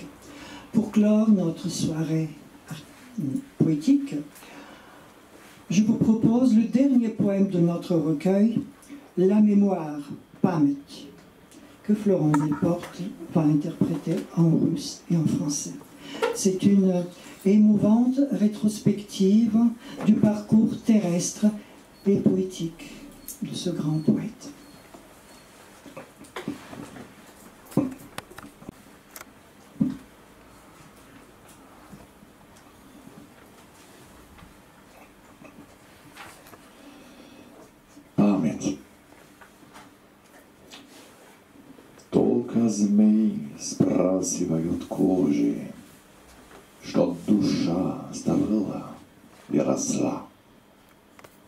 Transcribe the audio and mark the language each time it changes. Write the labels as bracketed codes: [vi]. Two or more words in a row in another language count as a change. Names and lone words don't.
[fr] Pour clore notre soirée poétique, je vous propose le dernier poème de notre recueil, La mémoire, Pamet, que Florent Delporte va interpréter en russe et en français. C'est une émouvante rétrospective du parcours terrestre et poétique de ce grand poète. [ru] Память. Только змей спрасывают кожи, что душа оставила и росла.